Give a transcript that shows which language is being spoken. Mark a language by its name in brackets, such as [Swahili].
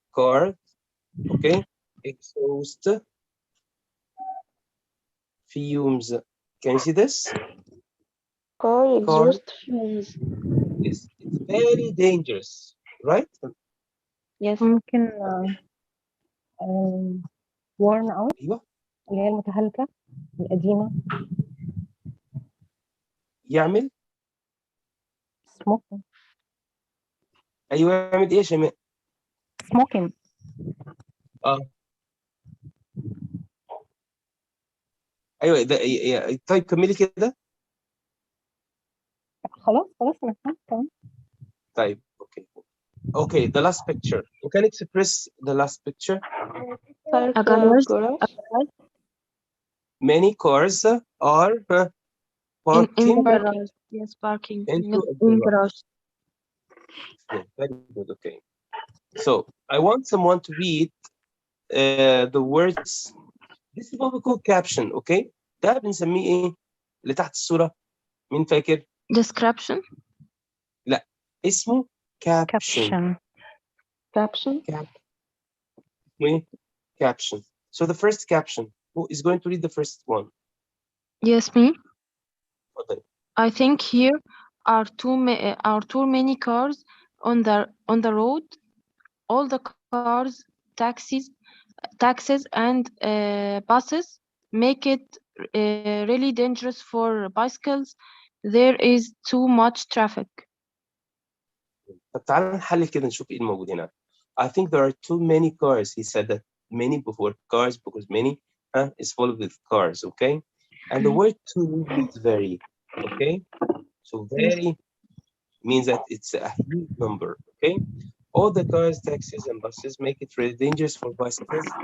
[English] Car. Okay, exhaust fumes. Can you see this? Car exhaust fumes. It's very dangerous, right? Yes. [Arabic] ممكن [English] worn out [Arabic] ايوه اللي هي المتهالكة القديمة. يعمل [English] smoking. [Arabic] ايوه يعمل ايه يا شيماء؟ [English] smoking. [Arabic] اه ايوه ده طيب كملي كده. خلاص أنا فهمت تمام. طيب اوكي. [English] Okay, the last picture. You can express the last picture. Park A garage. garage. Many cars are parking In garage. Yes, parking. into a In garage. garage. Yeah, very good. Okay. So I want someone to read the words. This is what we call caption. Okay. [Arabic] ده بنسميه ايه؟ اللي تحت الصورة. مين فاكر؟ [English] Description. [Arabic] لا اسمه caption. [English] Caption. Caption. So the first caption. Who is going to read the first one? Yes, me. Okay. I think here are too many cars on the road. All the cars, taxis, and buses make it really dangerous for bicycles. There is too much traffic. [Arabic] طب تعالى نحلل كده نشوف ايه الموجود هنا. [English] I think there are too many cars. He said that many before cars because many is full with cars, okay? And the word too means very, okay? So very means that it's a huge number, okay? All the cars, taxis, and buses make it really dangerous for bicycles.